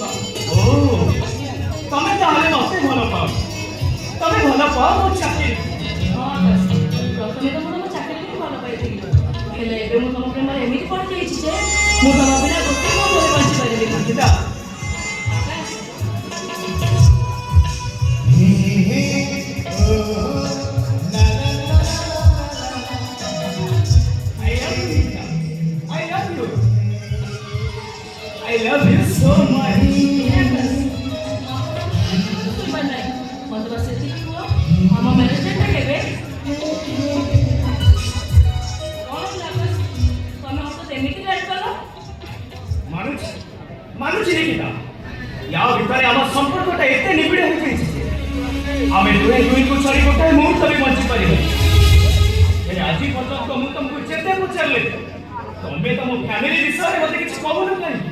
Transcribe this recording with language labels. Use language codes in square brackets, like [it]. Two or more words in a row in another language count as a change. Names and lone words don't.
[or] ଓ ତମେ ତାହେଲେ ମତେ ଭଲ ପାଅ ତମେ ଭଲ ପାଅ ମୋ ଚାକିରି ହଁ ଆକାଶ, ପ୍ରଥମେ ତ ମୁଁ ତମ ଚାକିରିକୁ ଭଲ ପାଇଥିଲି ହେଲେ ଏବେ ମୁଁ ତମ ପ୍ରେମରେ ଏମିତି ପଡ଼ିଯାଇଛି ଯେ ମୁଁ ତମ ବିନା ଗୋଟେ ମୁହୂର୍ତ୍ତରେ ବଞ୍ଚିପାରିବିନି। ଗୀତା ଆକାଶ, [en] I love you so much. [or] ମୋତେ ବାସ୍ ସେତିକି କୁହ, ଆମ [en] marriage date [or] କେବେ? କଣ ହେଲା ଆକାଶ? ତମେ ହଠାତ୍ ଏମିତି ଲେଟ୍ କଲ? ମାନୁଛି ଗୀତା ୟା ଭିତରେ ଆମ ସମ୍ପର୍କଟା ଏତେ ନିବିଡ଼ ହୋଇଯାଇଛି ଯେ ଆମେ ଦୁହେଁ ଦୁହିଁକୁ ଛାଡ଼ି ଗୋଟାଏ ମୁହୂର୍ତ୍ତ ବି ବଞ୍ଚି ପାରିବାନି ହେଲେ ଆଜି ପର୍ଯ୍ୟନ୍ତ ମୁଁ ତମକୁ ଯେତେ ପଚାରିଲେ ତମେ ତମ ଫ୍ୟାମିଲି ବିଷୟରେ ମତେ କିଛି କହୁନ କାହିଁକି